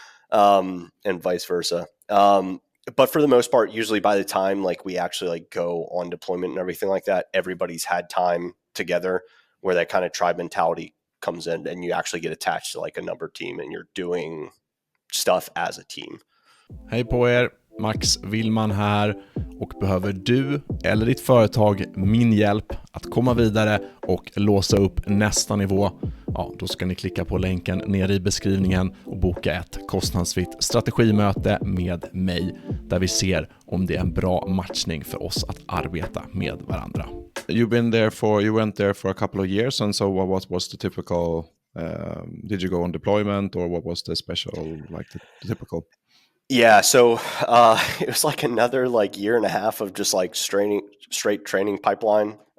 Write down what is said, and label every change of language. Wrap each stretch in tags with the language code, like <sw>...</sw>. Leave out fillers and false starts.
<en>And vice versa. But for the most part, usually by the time like we actually like go on deployment and everything like that, everybody's had time together where that kind of tribe mentality comes in and you actually get attached to like a number team and you're doing stuff as a team.</en> <sv>Hej på er, Max Villman här, och behöver du eller ditt företag min hjälp att komma vidare och låsa upp nästa nivå, ja, då ska ni klicka på länken nere i beskrivningen och boka ett kostnadsfritt strategimöte med mig där vi ser om det är en bra matchning för oss att arbeta med varandra.</sv> <en>You went there for a couple of years, and so what was the typical, did you go on deployment, or what was the special, like the typical? Yeah, so it was like another like year and a half of just like straight training pipeline.</en>